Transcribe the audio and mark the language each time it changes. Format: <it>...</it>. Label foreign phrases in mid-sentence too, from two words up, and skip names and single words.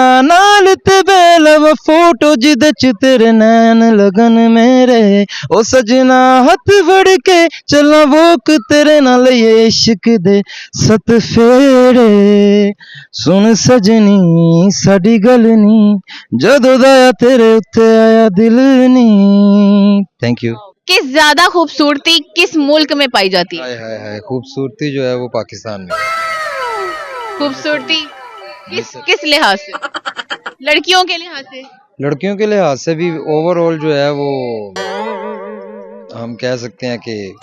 <pa>ਨਾਲ ਤੇ ਬੇਲਵ ਫੋਟੋ ਜਿਦੇ ਚ ਤੇਰੇ ਨੈਣ ਲੱਗਣ ਮੇਰੇ ਓ ਸੱਜਣਾ। ਹੱਥ ਫੜ ਕੇ ਚਲਾ ਵੋਕ ਤੇਰੇ ਨਾਲ ਯੇ ਇਸ਼ਕ ਦੇ ਸੱਤ ਫੇਰੇ। ਸੁਣ ਸੱਜਣੀ ਸਾਡੀ ਗੱਲ ਨੀ, ਜਦੋਂ ਦਾ ਆ ਤੇਰੇ ਉੱਤੇ ਆਇਆ ਦਿਲ ਨੀ।</pa> <en>Thank you.</en> <hi>किस ज्यादा खूबसूरती किस मुल्क में पाई जाती है? हाय हाय हाय, खूबसूरती जो है वो पाकिस्तान में। खूबसूरती किस किस लिहाज से? लड़कियों के लिहाज से? लड़कियों के लिहाज से भी ओवरऑल जो है वो हम कह सकते हैं कि</hi>